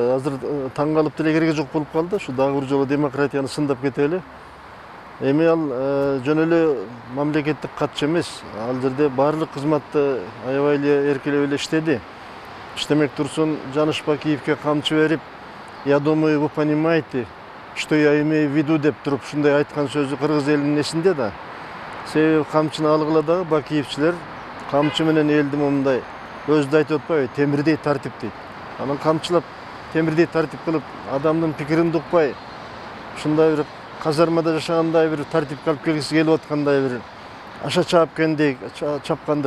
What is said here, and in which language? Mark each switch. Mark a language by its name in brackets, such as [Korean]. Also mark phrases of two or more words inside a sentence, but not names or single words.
[Kyrgyz] азыр таң калып деле кереги жок болуп калды. Ушу дагы бир жолу демократияны сындап кетели. Эми ал жөн эле мамлекеттик катчы эмес. Ал жерде баардык кызматты аябай эле эркелеп эле иштеди. Иштемек турсун Жаныш Бакиевке камчы берип, [Russian] я думаю, вы понимаете, что я имею в виду [Kyrgyz] деп туруп ушундай айткан сөзү кыргыз элинин эсинде да. Себеби камчыны алгыла дагы Бакиевчилер камчы менен элди мындай өзү айтып атпайбы, темирдей тартип дейт. Анан камчылап темирдей тартип кылып, адамдын пикирин укпай, ушундай бир казармада жашагандай бир тартипке алып келгиси келип аткандай бир аша чапкендей чапкандык.